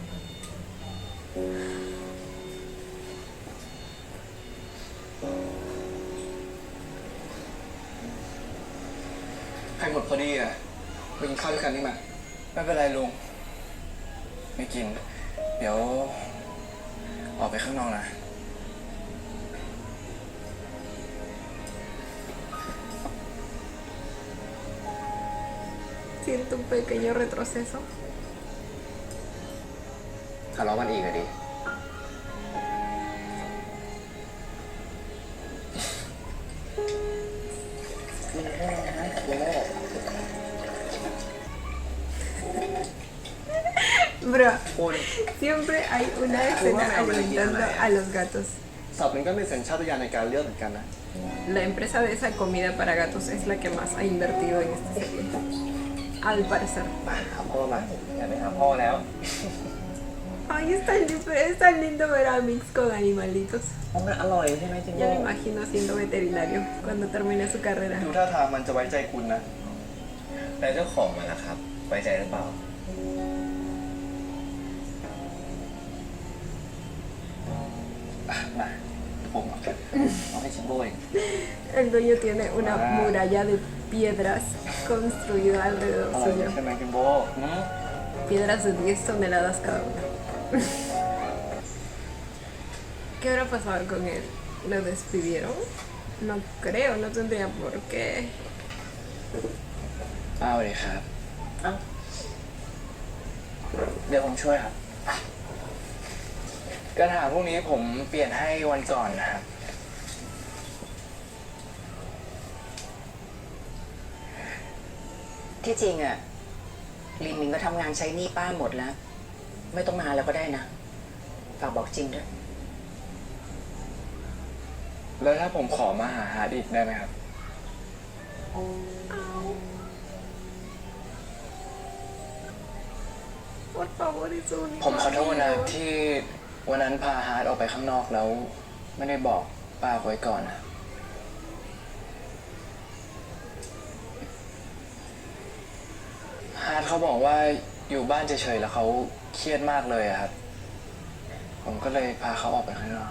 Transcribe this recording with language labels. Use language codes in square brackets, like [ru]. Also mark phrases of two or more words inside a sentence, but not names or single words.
[es] Ay, [th] ไข่หมดพอดีอ่ะไปกินข้าวด้วยกันนี่มา ไม่เป็นไรลุง ไม่กิน เดี๋ยว ออกไปข้างนอกนะ [es] Siento un pequeño retroceso. [th] ทะเลาะกันอีกอะดิ [es] Bro, [th] คุณ [es] siempre hay una escena alimentando a los gatos. [th] สับมันก็มีสัญชาตญาณในการเลือกเหมือนกันนะ [es] La empresa de esa comida para gatos es la que más ha invertido en esta serie. Al parecer. [th] มาหาพ่อมา อย่าไปหาพ่อแล้ว [es] Ay, es tan lindo ver a Mix con animalitos. [th] มันอร่อยใช่ไหมจิง [es] Ya [th] โบ้ [es] me imagino siendo veterinario cuando termine su carrera. [th] ดูท่าทางมันจะไว้ใจคุณนะ แล้วเจ้าของมันล่ะครับ ไว้ใจหรือเปล่า มาผมเอาให้ชิมโบ้เอง [es] El dueño tiene una muralla de piedras construida [th] อ [es] alrededor [th] ร่อย [es] suyo. [th] ใช่ไหมชิมโบ้ [es] Piedras de 10 toneladas cada una. ¿Qué habrá pasado con él? ¿Lo despidieron? No creo, no tendría por qué. [th] ป้าสวัสดีครับ เดี๋ยวผมช่วยครับ กระถางพวกนี้ผมเปลี่ยนให้วันก่อนนะครับ ที่จริงอะลินมิงก็ทำงานใช้หนี้ป้าหมดแล้ว ไม่ต้องมาแล้วก็ได้นะ ฝากบอกจริงด้วย แล้วถ้าผมขอมาหาฮาร์ดอีกได้ไหมครับ [es] Por favor, es su único [th] ผมขอโทษนะ [es] amigo. [th] ที่วันนั้นพาฮาร์ดออกไปข้างนอกแล้ว ไม่ได้บอกป้าไว้ก่อนนะ ฮาร์ดเขาบอกว่าอยู่บ้านเฉยๆแล้วเขาเครียดมากเลยอะครับ ผมก็เลยพาเขาออกไปข้างนอก